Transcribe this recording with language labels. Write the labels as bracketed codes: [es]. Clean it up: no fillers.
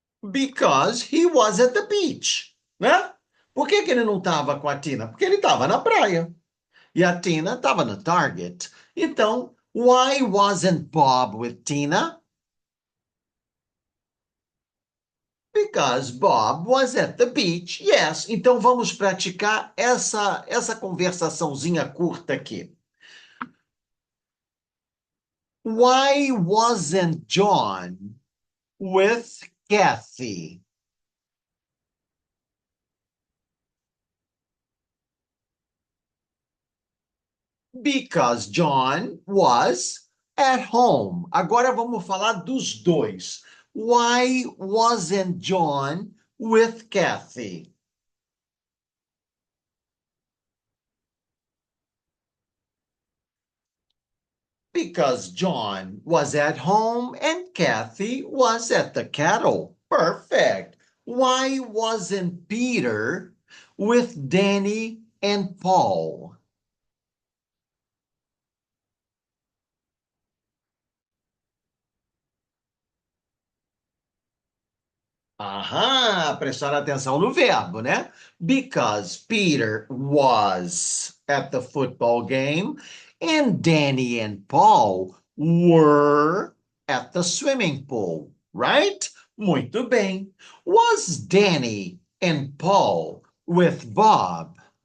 [en] Because he was at the beach, né? [pt] Por que que ele não estava com a Tina? Porque ele estava na praia. E a Tina estava no Target. [en] Então, why wasn't Bob with Tina? Because Bob was at the beach. Yes. [pt] Então vamos praticar essa conversaçãozinha curta aqui. [en] Why wasn't John with Kathy? Because John was at home. [pt] Agora vamos falar dos dois. [en] Why wasn't John with Kathy? Because John was at home and Kathy was at the cattle. Perfect. Why wasn't Peter with Danny and Paul? [pt] Aham, prestar atenção no verbo, né? [en] Because Peter was at the football game and Danny and Paul were at the swimming pool, right? [pt] Muito bem. [en] Was Danny and Paul with Bob?